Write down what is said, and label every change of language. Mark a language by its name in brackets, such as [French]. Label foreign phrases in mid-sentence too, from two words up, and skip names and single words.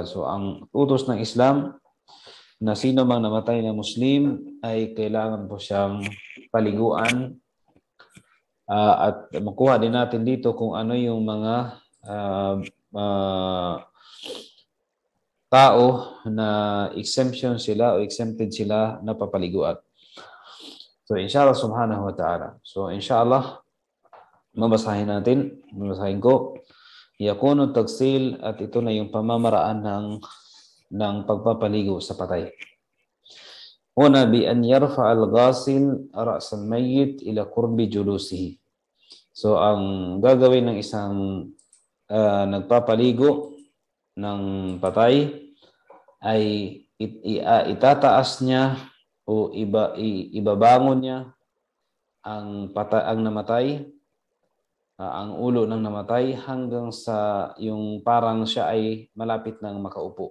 [Filipino] So ang utos ng Islam na sino mang namatay na Muslim ay kailangan po siyang paliguan, at makuha din natin dito kung ano yung mga tao na exemption sila o exempted sila na papaliguan. [Arabic] So inshallah subhanahu wa ta'ala. [Filipino] So inshallah mabasahin ko. [Arabic] Yakunu tagsil, [Filipino] at ito na yung pamamaraan ng pagpapaligo sa patay. [Arabic] Una bi an yarfa al-ghasil ra's al-mayyit ila qurbi julusihi. [Filipino] So ang gagawin ng isang nagpapaligo ng patay ay itataas niya o ibabangon niya ang namatay, ang ulo ng namatay hanggang sa yung parang siya ay malapit nang makaupo.